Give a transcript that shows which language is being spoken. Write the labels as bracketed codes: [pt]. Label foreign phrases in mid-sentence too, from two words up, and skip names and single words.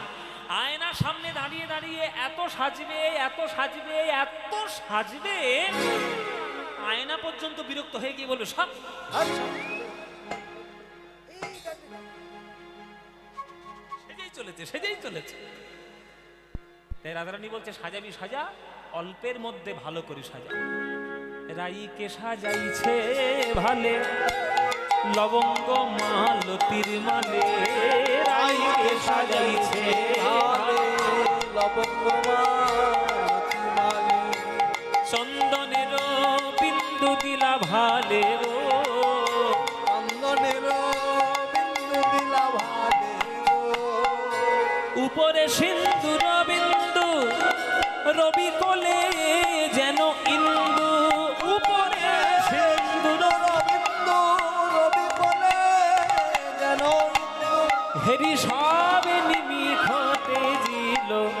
[bn] আয়নার সামনে দাঁড়িয়ে দাঁড়িয়ে এত সাজবে, এত সাজবে, এত সাজবে, আয়না পর্যন্ত বিরক্ত হয়ে গিয়ে বলবে সব। সেজেই চলেছে, সেজেই চলেছে। তাই রাধারানী বলছে, সাজাবি সাজা, অল্পের মধ্যে ভালো করে সাজা। রাইকে সাজাইছে ভালে, লবঙ্গ মালতির মালে। রাইকে সাজাইছে ভালে, লবঙ্গ মালতির মালে। চন্দনের বিন্দু দিলা ভালে, চন্দনের বিন্দু দিলা ভালে। উপরে সিন্দুর বিন্দু, রবি কোলে যেন ইন্দু। উপরে সিন্দুর বিন্দু, রবি কোলে যেন ইন্দু। হেরি সবে নিমিখতে জিল।